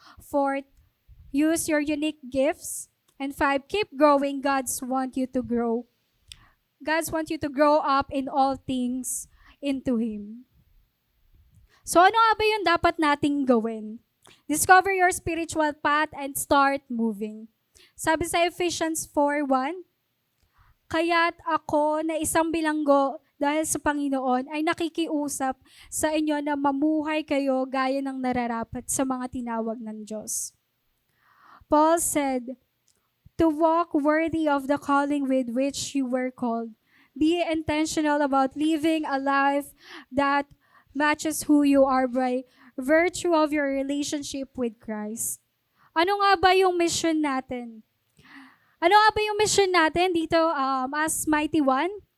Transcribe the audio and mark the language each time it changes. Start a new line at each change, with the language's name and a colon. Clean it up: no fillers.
English: Fourth, use your unique gifts. And 5, keep growing. God wants you to grow. God wants you to grow up in all things into Him.
Filipino: So ano nga ba yung dapat nating gawin?
English: Discover your spiritual path and start moving.
Filipino: Sabi sa Ephesians 4:1, kaya't ako na isang bilanggo dahil sa Panginoon ay nakikiusap sa inyo na mamuhay kayo gaya ng nararapat sa mga tinawag ng Diyos.
English: Paul said, to walk worthy of the calling with which you were called. Be intentional about living a life that matches who you are by virtue of your relationship with Christ.
Filipino: Ano nga ba yung mission natin? Ano nga ba yung mission natin dito as Mighty One?